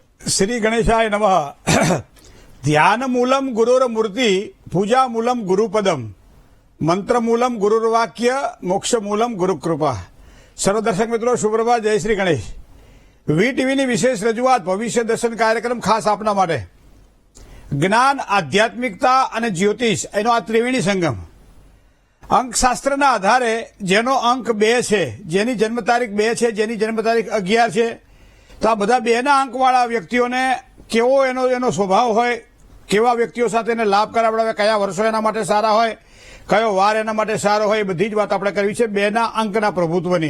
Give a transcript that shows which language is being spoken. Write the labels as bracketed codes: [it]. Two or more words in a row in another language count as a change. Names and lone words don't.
[sa] श्री गणेशाय नमः। ध्यान मूलम गुरुर्मूर्ति, पूजा मूलम गुरुपदम, मंत्र मूलम गुरुर्वाक्य, मोक्ष मूलम गुरुकृपा। [hi] सर्व दर्शक मित्रों शुभ प्रभात, जय श्री गणेश। [gu] વીટીવીની વિશેષ રજૂઆત ભવિષ્ય દર્શન કાર્યક્રમ ખાસ આપના માટે જ્ઞાન, આધ્યાત્મિકતા અને જ્યોતિષ એનો આ ત્રિવેણી સંગમ અંકશાસ્ત્રના આધારે જેનો અંક 2 છે, જેની જન્મ તારીખ 2 છે, જેની જન્મ તારીખ 11 છે, તો આ બધા 2ના અંકવાળા વ્યક્તિઓને કેવો એનો સ્વભાવ હોય, કેવા વ્યક્તિઓ સાથે એને લાભ કરાવડાવે, કયા વર્ષો એના માટે સારા હોય, કયો વાર એના માટે સારો હોય, એ બધી જ વાત આપણે કરવી છે 2ના અંકના પ્રભુત્વની।